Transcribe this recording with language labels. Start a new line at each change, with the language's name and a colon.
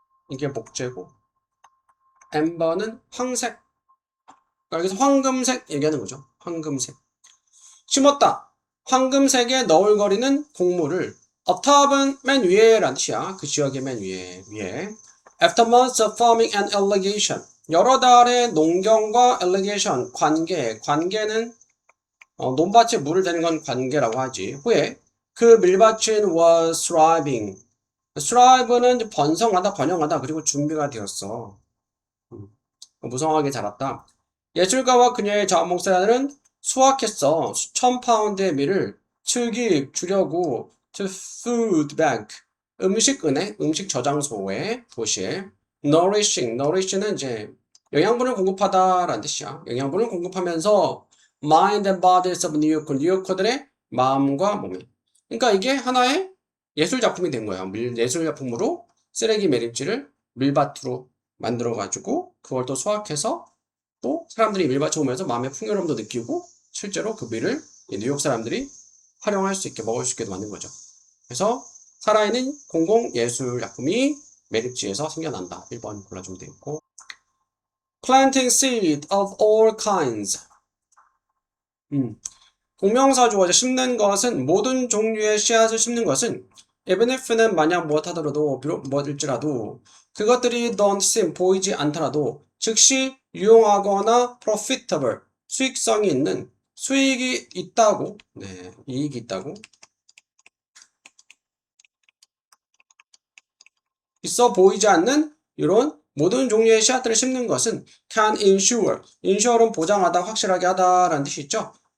Korean: 이게 목재고, amber는 황색. 그러니까 여기서 황금색 얘기하는 거죠. 황금색. 심었다. 황금색의 너울거리는 곡물을 atop은 맨 위에라는 뜻이야. 그 지역의 맨 위에.
English: After months of farming and irrigation.
Korean: 여러 달의 농경과 irrigation, 관계는 논밭에 물을 대는 건 관계라고 하지. 후에 그 밀밭은
English: was thriving.
Korean: thrive는 번성하다, 번영하다, 그리고 준비가 되었어. 무성하게 자랐다. 예술가와 그녀의 자원봉사자들은 수확했어. 수천 파운드의 밀을 주려고
English: to food bank,
Korean: 음식은행, 음식 저장소에, 도시에 nourish는 이제 영양분을 공급하다라는 뜻이야. 영양분을 공급하면서
English: mind and bodies of
Korean: 뉴요커들의 마음과 몸에. 그러니까 이게 하나의 예술 작품이 된 거야. 예술 작품으로 쓰레기 매립지를 밀밭으로 만들어가지고 그걸 또 수확해서 또 사람들이 밀밭에 오면서 마음의 풍요로움도 느끼고 실제로 그 밀을 뉴욕 사람들이 활용할 수 있게 먹을 수 있게 만든 거죠. 그래서 살아있는 공공예술작품이 매립지에서 생겨난다. 1번 골라주면 되겠고,
English: planting seed of all kinds.
Korean: 동명사주어 심는 것은, 모든 종류의 씨앗을 심는 것은 even if는 만약 무엇하더라도, 비록 무엇일지라도 그것들이
English: don't seem,
Korean: 보이지 않더라도 즉시 유용하거나 profitable, 수익성이 있는, 수익이 있다고, 이익이 있다고, 있어 보이지 않는 이런 모든 종류의 씨앗들을 심는 것은
English: can insure
Korean: 는 보장하다, 확실하게 하다라는 뜻이 있죠.